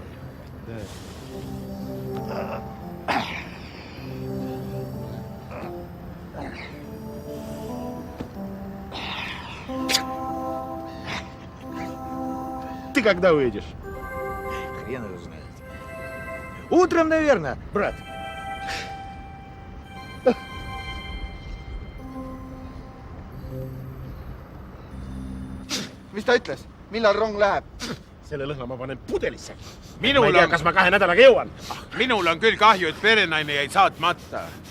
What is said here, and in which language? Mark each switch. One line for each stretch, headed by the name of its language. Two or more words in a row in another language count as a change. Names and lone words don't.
Russian: Ты когда уедешь? Хрен его знает. Утром, наверное, брат.
Estonian: Mis ta ütles? Millal rong läheb? Selle lõhna ma panen pudelisse. Ma ei tea, kas ma 2 nädalaga jõuan. Minul on küll kahju, et perenaine jäi saatmata.